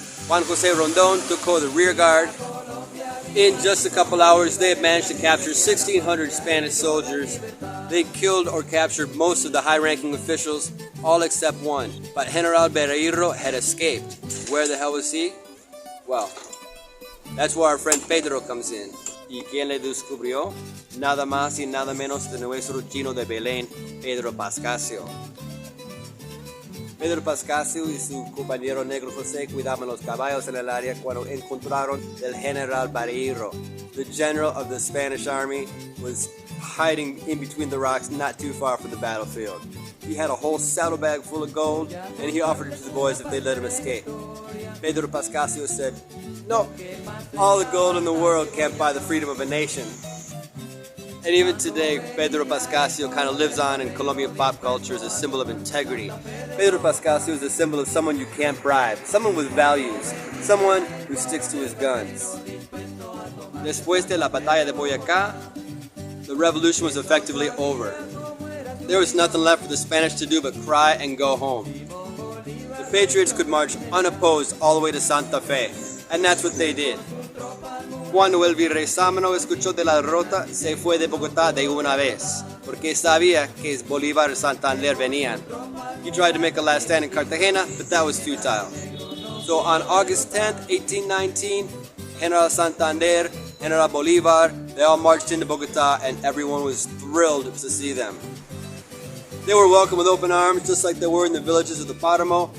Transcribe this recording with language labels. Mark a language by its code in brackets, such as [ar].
[en] Juan Jose Rondon took care of the rear guard. In just a couple hours, they had managed to capture 1,600 Spanish soldiers. They killed or captured most of the high-ranking officials, all except one. But General Bereiro had escaped. Where the hell was he? Well, that's where our friend Pedro comes in. [es] ¿Y quién le descubrió? Nada más y nada menos de nuestro chino de Belén, Pedro Pascasio. Pedro Pascasio y su compañero negro José cuidaban los caballos en el área cuando encontraron el General Bereiro. [en] The general of the Spanish army was hiding in between the rocks not too far from the battlefield. He had a whole saddlebag full of gold, and he offered it to the boys if they let him escape. Pedro Pascasio said, "No, all the gold in the world can't buy the freedom of a nation." And even today, Pedro Pascasio kind of lives on in Colombian pop culture as a symbol of integrity. Pedro Pascasio is a symbol of someone you can't bribe, someone with values, someone who sticks to his guns. [es] Después de [en] la Batalla de Boyacá, the revolution was effectively over. There was nothing left for the Spanish to do but cry and go home. The Patriots could march unopposed all the way to Santa Fe, and that's what they did. [es] Cuando el virrey Sámano escuchó de la derrota, se fue de Bogotá de una vez, porque sabía que Bolívar y Santander venían. [en] He tried to make a last stand in Cartagena, but that was futile. So on August 10th, 1819, General Santander, General Bolívar, they all marched into Bogotá, and everyone was thrilled to see them. They were welcomed with open arms, just like they were in the villages of the Páramo.